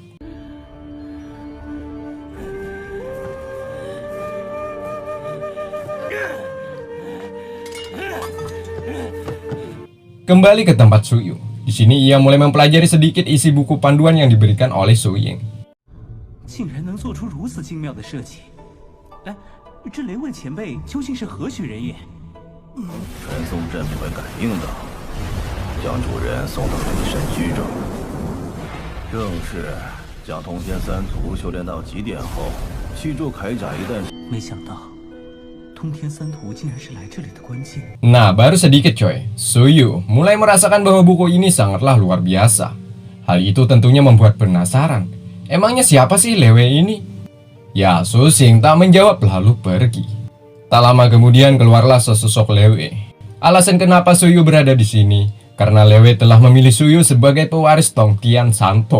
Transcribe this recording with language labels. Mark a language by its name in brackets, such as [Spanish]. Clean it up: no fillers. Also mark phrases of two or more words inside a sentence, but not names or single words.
[Indonesian] Kembali ke tempat Suyu. Di sini ia mulai mempelajari sedikit isi buku panduan yang diberikan oleh Suying. [Chinese] 竟然能做出如此精妙的设计！哎，这雷问前辈究竟是何许人也？传送阵会感应的，将主人送到雷神居中。正是将通天三足修炼到极点后，气柱铠甲一旦…… 没想到， 通天三途竟然是来这里的关键。 [Indonesian] Nah, baru sedikit coy, Suyu mulai merasakan bahwa buku ini sangatlah luar biasa. Hal itu tentunya membuat penasaran. Emangnya siapa sih Lewe ini? Ya, Susing tak menjawab lalu pergi. Tak lama kemudian keluarlah sesosok Lewe. Alasan kenapa Suyu berada di sini karena Lewe telah memilih Suyu sebagai pewaris Tongtian Santo.